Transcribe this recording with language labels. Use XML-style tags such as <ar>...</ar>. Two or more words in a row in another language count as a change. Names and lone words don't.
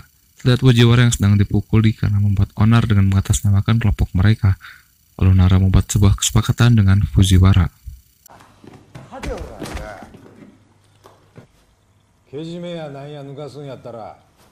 <id>Terlihat Fujiwara yang sedang dipukuli karena membuat onar dengan mengatasnamakan kelompok mereka. Lalu Nara membuat sebuah kesepakatan dengan Fujiwara.</id> <ja>けじめやなんや抜かすんやったら</ja>